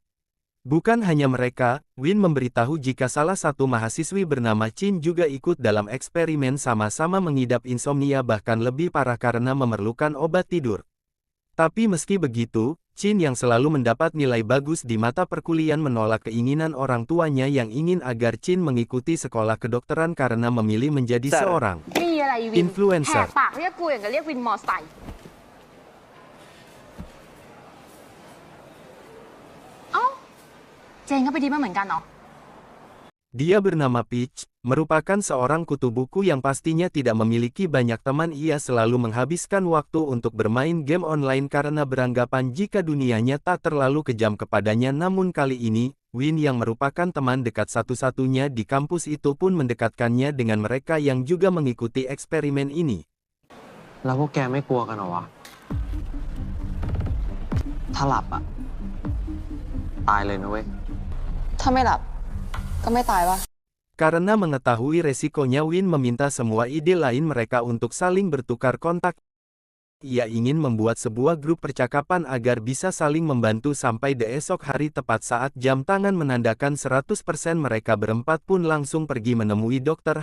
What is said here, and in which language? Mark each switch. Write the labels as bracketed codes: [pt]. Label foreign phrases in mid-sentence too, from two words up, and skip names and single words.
[id] Bukan hanya mereka, Win memberitahu jika salah satu mahasiswi bernama Chin juga ikut dalam eksperimen, sama-sama mengidap insomnia bahkan lebih parah karena memerlukan obat tidur. Tapi meski begitu, Chin yang selalu mendapat nilai bagus di mata perkuliahan menolak keinginan orang tuanya yang ingin agar Chin mengikuti sekolah kedokteran karena memilih menjadi seorang influencer. [th] แหกปากเรียกกูอย่างกับเรียกวินมอไซค์ เอ้าเจนก็ไปดีมาเหมือนกันเนาะ [id] Dia bernama Peach, merupakan seorang kutu buku yang pastinya tidak memiliki banyak teman. Ia selalu menghabiskan waktu untuk bermain game online karena beranggapan jika dunianya tak terlalu kejam kepadanya. Namun kali ini, Win yang merupakan teman dekat satu-satunya di kampus itu pun mendekatkannya dengan mereka yang juga mengikuti eksperimen ini. [th] แล้วพวกแกไม่กลัวกันเหรอวะ ถ้าหลับอะตายเลยนะเว้ย ถ้าไม่หลับ ก็ไม่ตายปะ [id] Karena mengetahui resikonya, Win meminta semua ide lain mereka untuk saling bertukar kontak. Ia ingin membuat sebuah grup percakapan agar bisa saling membantu sampai esok hari tepat saat jam tangan menandakan 100%. Mereka berempat pun langsung pergi menemui Dr.